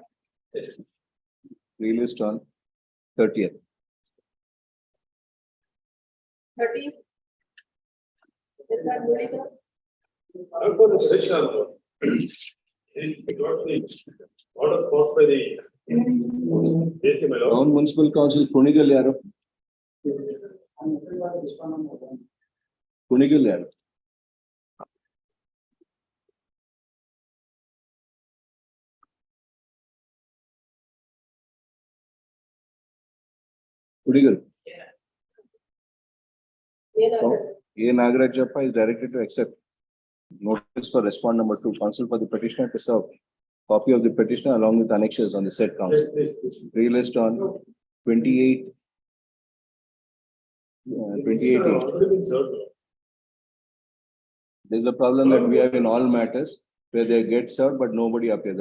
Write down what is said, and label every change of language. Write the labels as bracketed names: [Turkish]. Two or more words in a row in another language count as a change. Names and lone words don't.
[English] Released on 30th. 13. Is that Muralidhar? For the petitioner, it got the order passed by the. my lord. Town Municipal Council Kunigal Yaro. Kunigal Yaro. Kunigal. A. Nagarajappa is directed to accept notice for respond number 2, counsel for the petitioner to serve copy of the petitioner along with annexures on the said council. Relist on 28. 28. There's a problem that we have in all matters where they get served, but nobody appears.